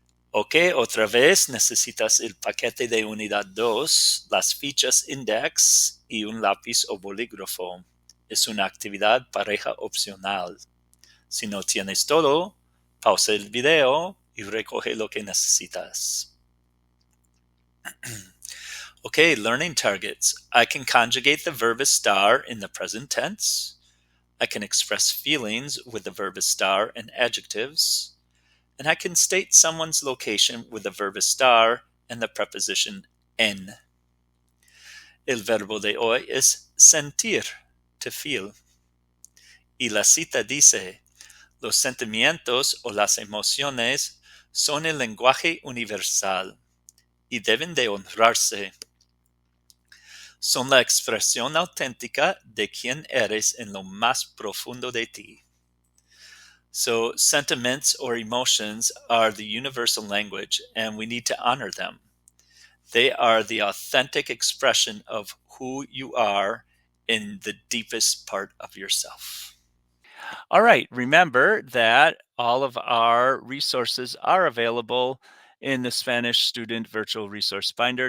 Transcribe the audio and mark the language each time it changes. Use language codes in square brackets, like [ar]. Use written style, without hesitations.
[es] Ok, otra vez necesitas el paquete de unidad 2, las fichas index y un lápiz o bolígrafo. Es una actividad pareja opcional. Si no tienes todo, pausa el video y recoge lo que necesitas. [en] Okay, learning targets. I can conjugate the verb estar in the present tense. I can express feelings with the verb estar and adjectives. And I can state someone's location with the verb estar and the preposition en. [es] El verbo de hoy es sentir, [en] to feel. [es] Y la cita dice, los sentimientos o las emociones son el lenguaje universal y deben de honrarse. Son la expresión auténtica de quién eres en lo más profundo de ti. [en] So, sentiments or emotions are the universal language, and we need to honor them. They are the authentic expression of who you are in the deepest part of yourself. All right, remember that all of our resources are available in the Spanish Student Virtual Resource Finder.